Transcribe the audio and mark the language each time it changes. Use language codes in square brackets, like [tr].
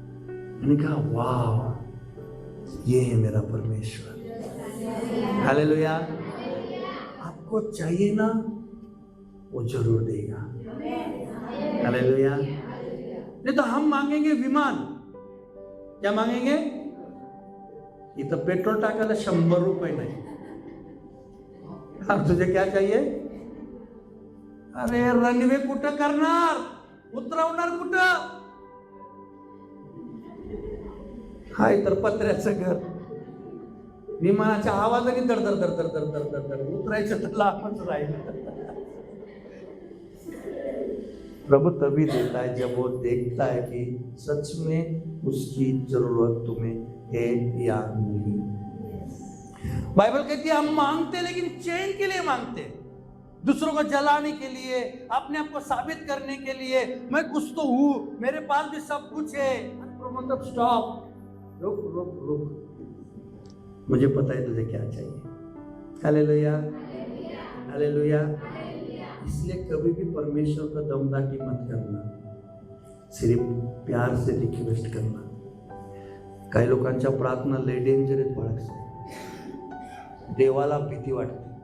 [hi] मैंने कहा वाह, ये है मेरा परमेश्वर। हालेलुया। आपको चाहिए ना, वो जरूर देगा। हालेलुया। नहीं तो हम मांगेंगे विमान, क्या मांगेंगे। [mr] इथं पेट्रोल टाकायला 100 रुपये नाही। [hi] अब तुझे क्या चाहिए। [mr] अरे रनवे कुठं करणार, उतरवणार कुठं। हाय तर पत्र्याचं घर, विमानाच्या आवाजाने दर दर दर दर दर दर दर दर उतरायचं तर लांबच राहील। [hi] प्रभु तभी देता है जब वो देखता है कि सच में उसकी जरूरत तुम्हें है या नहीं। बाइबल कहती है हम मांगते लेकिन चैन के लिए मांगते, दूसरों को जलाने के लिए, अपने आप को साबित करने के लिए, मैं कुछ तो हूं, मेरे पास भी सब कुछ है। मतलब स्टॉप, रुक रुक रुक। मुझे पता है तुझे क्या चाहिए। Hallelujah, hallelujah. इसलिए कभी भी परमेश्वर का दमदाटी मत करना, सिर्फ प्यार से रिक्वेस्ट करना। [mr] काही लोकांच्या प्रार्थना लय डेंजर आहेत बाळास, देवाला भीती वाटते।